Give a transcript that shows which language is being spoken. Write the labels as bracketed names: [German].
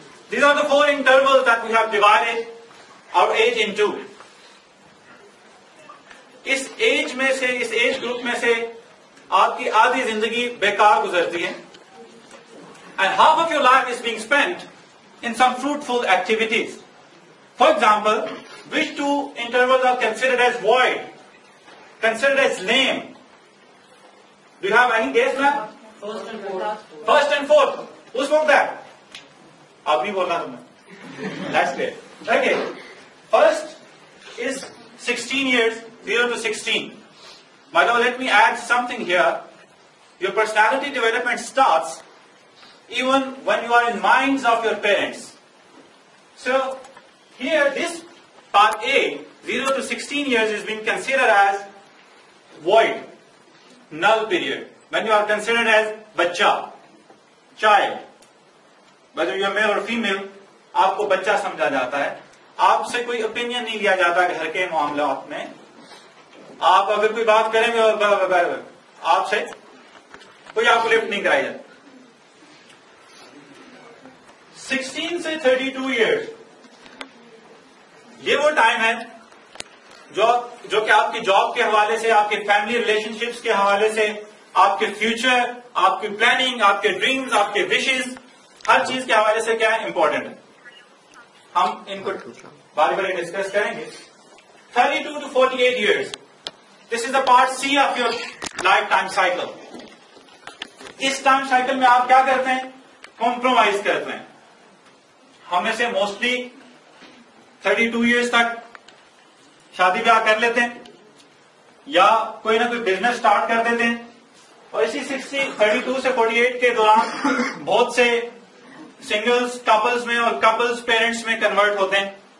[English] These are the 4 intervals that we have divided our age into. [Urdu] اس age میں سے، اس age group میں سے آپ کی آدھی زندگی بیکار گزرتی ہے. [English] And half of your life is being spent in some fruitful activities. For example, which 2 intervals are considered as void, considered as lame? Do you have any guess, ma'am? First and fourth. Who spoke that? [Urdu] آپ نہیں بولنا تمہیں. [English] That's great. Okay. First is 16 years, 0 to 16. By the way, let me add something here. Your personality development starts even when you are in minds of your parents. So, here this part A, 0 to 16 years is being considered as void, null period. When you are considered as bacha, child. whether you are male or female, [Urdu] آپ کو بچہ سمجھا جاتا ہے. آپ سے کوئی opinion نہیں لیا جاتا گھر کے معاملات میں. آپ اگر کوئی بات کریں گے آپ سے کوئی آپ کو لفٹ نہیں کرائی جاتی. 16 سے 32 ایئرس یہ وہ ٹائم ہے جو کہ آپ کی جاب کے حوالے سے، آپ کے فیملی ریلیشن شپس کے حوالے سے، آپ کے فیوچر، آپ کی پلاننگ، آپ کے ڈریمز، آپ کے وشز، ہر چیز کے حوالے سے کیا ہے، امپورٹنٹ ہے. ہم ان کو بار بار ڈسکس کریں گے. [English] 32 to 48 years. This is the part C of your lifetime cycle. [Urdu] اس time cycle میں آپ کیا کرتے ہیں؟ کمپرومائز کرتے ہیں. ہم میں سے موسٹلی 32 ایئرس تک شادی بیاہ کر لیتے ہیں یا کوئی نہ کوئی بزنس سٹارٹ کر دیتے ہیں، اور اسی 32 سے 48 کے دوران بہت سے سنگلز کپلز میں اور کپلز پیرنٹس میں کنورٹ ہوتے ہیں.